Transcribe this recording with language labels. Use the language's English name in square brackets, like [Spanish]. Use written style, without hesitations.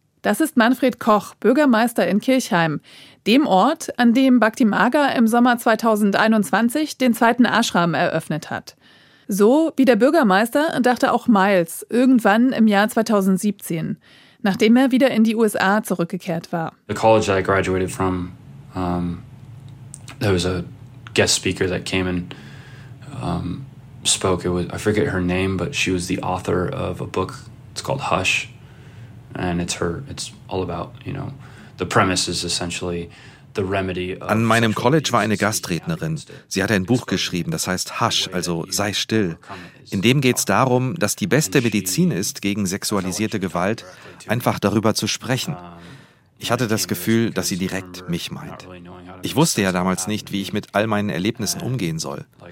[German] Das ist Manfred Koch, Bürgermeister in Kirchheim, dem Ort, an dem Bhakti Maga im Sommer 2021 den zweiten Ashram eröffnet hat. So wie der Bürgermeister dachte auch Miles irgendwann im Jahr 2017, nachdem er wieder in die USA zurückgekehrt war. [English] The college I graduated from, there was a guest speaker that came and spoke. It was, I forget her name, but she was the author of a book. It's called Hush. And it's all about, you know, the premise is essentially the remedy of. [German] An meinem College war eine Gastrednerin. Sie hat ein Buch geschrieben, das heißt Hush, also sei still. In dem geht es darum, dass die beste Medizin ist gegen sexualisierte Gewalt, einfach darüber zu sprechen. Ich hatte das Gefühl, dass sie direkt mich meint. Ich wusste ja damals nicht, wie ich mit all meinen Erlebnissen umgehen soll.